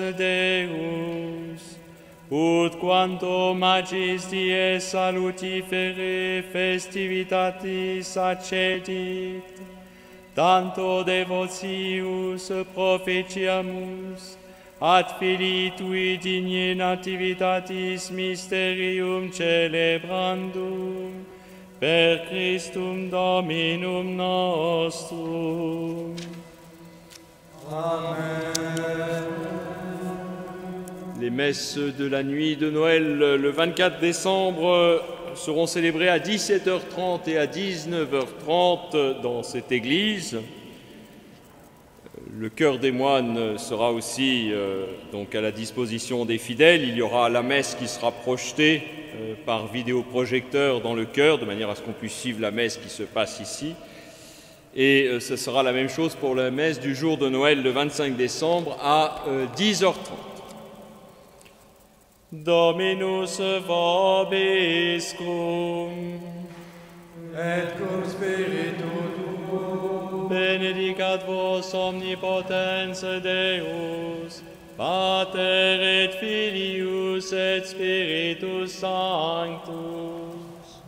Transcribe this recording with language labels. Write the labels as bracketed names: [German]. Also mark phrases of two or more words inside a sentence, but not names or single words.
[Latin] Deus, ut quanto magis dies salutifere festivitatis accedit, tanto devotius propitiamus, ad filii tui digne nativitatis mysterium celebrandum, per Christum Dominum nostrum. [French] Les messes de la nuit de Noël le 24 décembre seront célébrées à 17h30 et à 19h30 dans cette église. Le chœur des moines sera aussi donc à la disposition des fidèles. Il y aura la messe qui sera projetée par vidéoprojecteur dans le chœur, de manière à ce qu'on puisse suivre la messe qui se passe ici. Et ce sera la même chose pour la messe du jour de Noël le 25 décembre à 10h30. [Latin] Dominus vobiscum. Et cum spiritu tuo. Benedicat vos omnipotens Deus, Pater et Filius et Spiritus Sanctus.